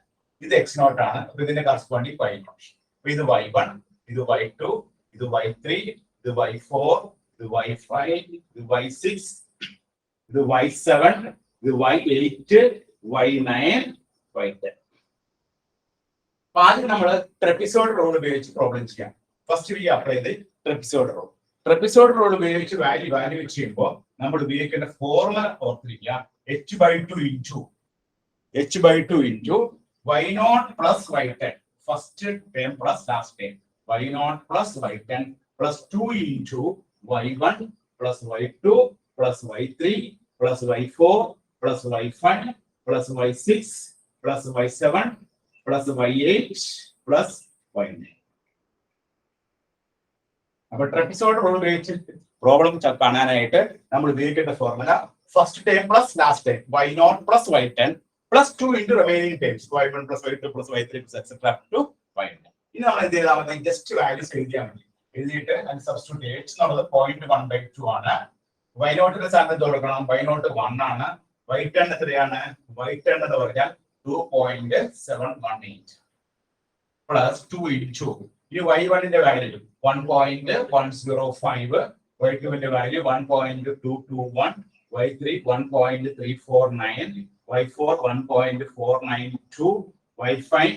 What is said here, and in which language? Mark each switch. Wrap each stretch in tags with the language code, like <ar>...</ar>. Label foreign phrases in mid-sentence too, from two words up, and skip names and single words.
<ml>ഇത്</ml> <en>x naught</en> <ml>ആണ്. അപ്പൊ ഇതിന്റെ</ml> <en>corresponding y naught.</en> <ml>അപ്പൊ ഇത് y1, ഇത് y2, ഇത് y3, ഇത് y4, ഇത് y5, ഇത് y6, ഇത് y7, ഇത് y8, y9, y10. ആദ്യം നമ്മൾ</ml> <en>trapezoidal rule</en> <ml>ഉപയോഗിച്ച് പ്രോബ്ലം ചെയ്യാം.</ml> <en>first we apply the trapezoidal rule. trapezoidal rule</en> <ml>ഉപയോഗിച്ച്</ml> <en>value evaluate</en> <ml>ചെയ്യുമ്പോൾ നമ്മൾ ഉപയോഗിക്കേണ്ട ഫോർമുല ഓർത്തിരിക്കുക.</ml> <en>h/2 into y0 plus y10. first term plus last term. y0 plus y10 plus 2 into y1 plus y2 plus y3 plus y4 plus y5 plus y6 plus y7 plus y8 plus y9.</en> <ml>അപ്പോൾ</ml> <en>trapezoidal rule</en> <ml>ഉപയോഗിച്ച് പ്രോബ്ലം കാണാനായിട്ട് നമ്മൾ ഉപയോഗിക്കേണ്ട ഫോർമുല</ml> <en>first term plus last term y0 plus y10 plus 2 into remaining terms y1 plus y2 plus y3 plus etc up to y9.</en> <ml>ഇനി നമ്മൾ എന്ത് ചെയ്താൽ മതി?</ml> <en>just values</en> <ml>എഴുതിയാൽ മതി. എഴുതിയിട്ട് അതിന് സബ്സ്റ്റിറ്റ്യൂട്ട് h എന്നുള്ളത് 0.1/2 ആണ്. y0 ന്റെ സ്ഥാനത്ത് കൊടുക്കണം. y0 1 ആണ്. y10 എത്രയാണ്? y10 എന്ന് പറഞ്ഞാൽ 2.718</ml> <en>plus 2 into</en> <ml>ഈ y1 ന്റെ വാല്യൂ 1.105, y2 ന്റെ വാല്യൂ 1.221, y3 1.349, y4 1.492, y5</ml>